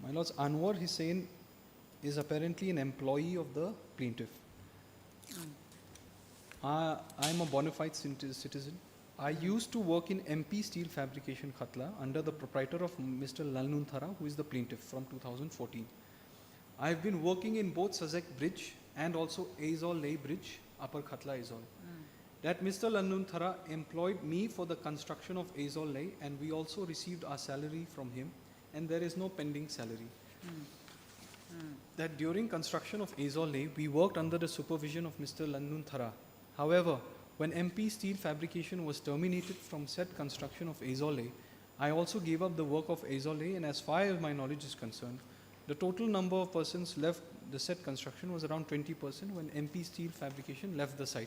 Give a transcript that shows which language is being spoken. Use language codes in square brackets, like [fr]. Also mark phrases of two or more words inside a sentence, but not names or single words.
[en] My lords, Anwar Hussain is apparently an employee of the plaintiff. I am a bona fide citizen. I used to work in MP Steel Fabrication Khatla under the proprietor of Mr. Lalnun Thara, who is the plaintiff, from 2014. I have been working in both Sazek Bridge and also Aizol Leh Bridge, Upper Khatla Aizol. That Mr. Lalnun Thara employed me for the construction of Aizol Leh, and we also received our salary from him, and there is no pending salary. That during construction of Aizol Leh, we worked under the supervision of Mr. Lalnun Thara. However, when MP Steel Fabrication was terminated from said construction of Aizol Leh, I also gave up the work of Aizol Leh, and as far as my knowledge is concerned, the total number of persons left the said construction was around 20% when MP Steel Fabrication left the site.